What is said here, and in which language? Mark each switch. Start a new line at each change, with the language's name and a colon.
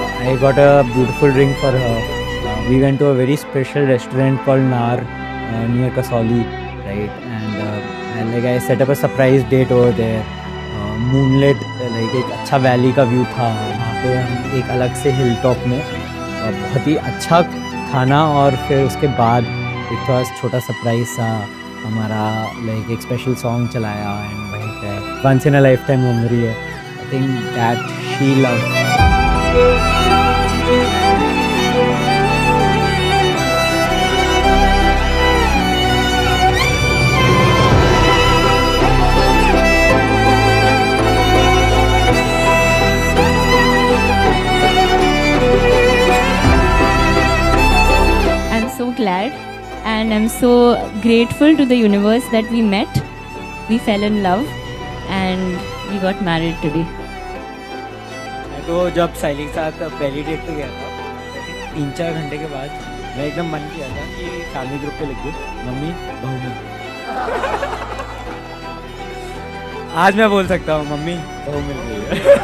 English: I got a beautiful drink for her. We went to a very special restaurant called Nar near Kasoli, right? And like I set up a surprise date over there. Moonlit, like
Hindi: एक अच्छा valley का view था. वहाँ पे हम एक अलग से हिल टॉप में बहुत ही अच्छा खाना, और फिर उसके बाद एक थोड़ा छोटा सरप्राइज सा हमारा लाइक एक स्पेशल सॉन्ग चलाया.
English: and
Hindi: वहीं पे
English: Once in a life time memory है. I think that she love. Glad and I'm so grateful to the universe that we met, we fell in love, and and we got married today.
Hindi: मैं तो जब साइली के साथ पहली date पे गया था 3-4 घंटे के बाद मैं एकदम मन किया था कि फैमिली ग्रुप पे लिख दूँ मम्मी बहू मिल। आज मैं बोल सकता हूँ मम्मी बहू मिल गई है।